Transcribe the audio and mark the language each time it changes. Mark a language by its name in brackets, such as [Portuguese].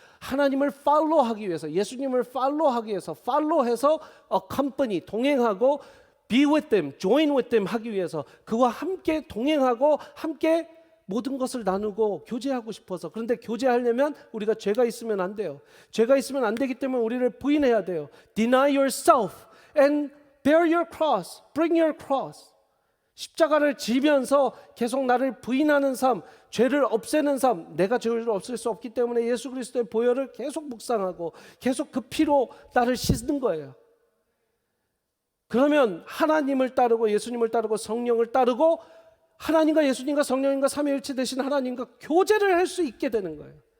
[Korean] 하나님을 팔로우하기 위해서, 예수님을 팔로우하기 위해서, 팔로우해서 accompany, 동행하고 [English] be with them, join with them [Korean] 하기 위해서, 그와 함께 동행하고 함께 모든 것을 나누고 교제하고 싶어서. 그런데 교제하려면 우리가 죄가 있으면 안 돼요. 죄가 있으면 안 되기 때문에 우리를 부인해야 돼요. [English] Deny yourself and bear your cross, bring your cross. [Korean] 십자가를 지면서 계속 나를 부인하는 삶, 죄를 없애는 삶. 내가 죄를 없앨 수 없기 때문에 예수 그리스도의 보혈을 계속 묵상하고 계속 그 피로 나를 씻는 거예요. 그러면 하나님을 따르고 예수님을 따르고 성령을 따르고 하나님과 예수님과 성령님과 삼위일체 되신 하나님과 교제를 할 수 있게 되는 거예요.